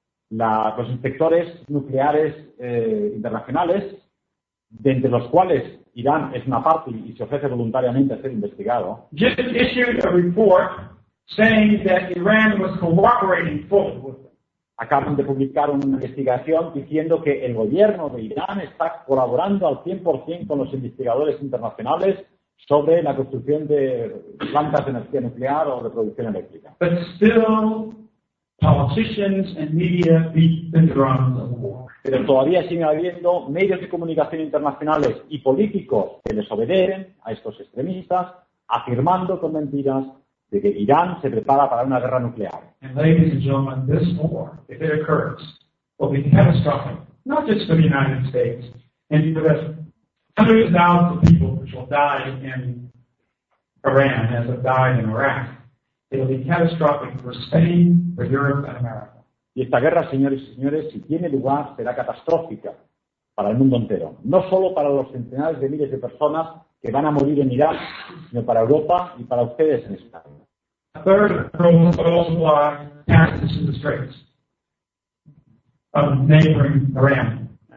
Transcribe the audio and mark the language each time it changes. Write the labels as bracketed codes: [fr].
[es] Los inspectores nucleares internacionales, de entre los cuales Irán es una parte y se ofrece voluntariamente a ser investigado, [en] just issued a report saying that Iran was cooperating fully with them. [es] Acaban de publicar una investigación diciendo que el gobierno de Irán está colaborando al 100% con los investigadores internacionales sobre la construcción de plantas de energía nuclear o de producción eléctrica. [en] But still, politicians and media beat the drums of war. [es] Pero todavía sigue habiendo medios de comunicación internacionales y políticos que les obedecen a estos extremistas, afirmando con mentiras de que Irán se prepara para una guerra nuclear. [en] And ladies and gentlemen, this war, if it occurs, will be catastrophic, not just for the United States, and for the hundreds of thousands of people which will die in Iran as have died in Iraq. It will be catastrophic for Spain, for Europe, and America. [es] Y esta guerra, señores y señores, si tiene lugar, será catastrófica para el mundo entero. No solo para los centenares de miles de personas que van a morir en Irak, sino para Europa y para ustedes en España. [en] A third of the world's supply passes through the straits of neighboring Iran.